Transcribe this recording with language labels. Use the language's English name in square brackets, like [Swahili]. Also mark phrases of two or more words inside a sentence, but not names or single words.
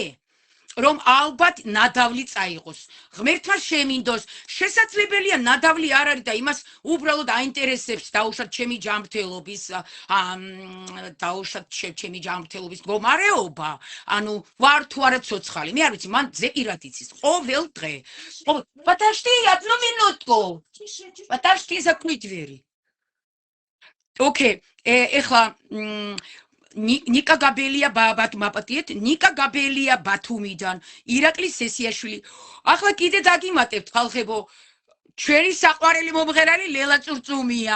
[Georgian] რომ ალბათ ნადავლი წაიღოს. ღმერთმა შემინდოს, შესაძლებელია ნადავლი არ არის და იმას უბრალოდ აინტერესებს დაუშვათ ჩემი ჯანმრთელობის მდგომარეობა, ანუ ვარ თუ არა ცოცხალი. მე არ ვიცი, მან ზეპირად იცის ყოველ დღე. [Russian] Подожди, одну минутку. Подожди, закрой двери. [Georgian] Okay, ეხლა ნიკა გაბელია მაპატიეთ, ნიკა გაბელია ბათუმიდან, ირაკლის სესიაშვილი. ახლა კიდე დაგიმატებთ ხალხებო, ჩვენი საყვარელი მომღერალი ლელა წურწუმია.